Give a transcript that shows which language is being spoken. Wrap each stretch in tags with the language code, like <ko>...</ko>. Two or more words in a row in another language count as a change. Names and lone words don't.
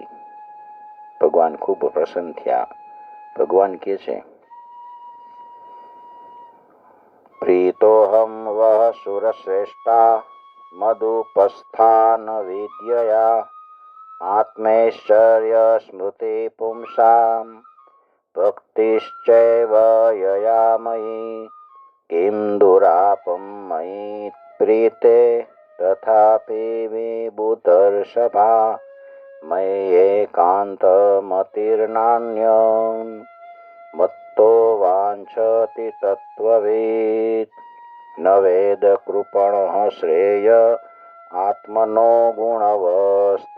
<gu>ભગવાન ખૂબ પ્રસન્ન થયા. ભગવાન કહે છે,</gu> <sa>પ્રીતોહમ વહ સુરશ્રેષ્ઠા મદુપસ્થાન વિદ્યયા આત્મૈશ્ચર્ય સ્મૃતિ પુંસામ ભક્તિશ્ચૈવ યયામયી किं दुरापं मयि प्रीते तथापि विबुधर्षभा मय्येकान्तमतिर्नान्यं मत्तो वाञ्छति तत्त्ववित् न वेद कृपणः श्रेय आत्मनो गुणवस्तु</sa>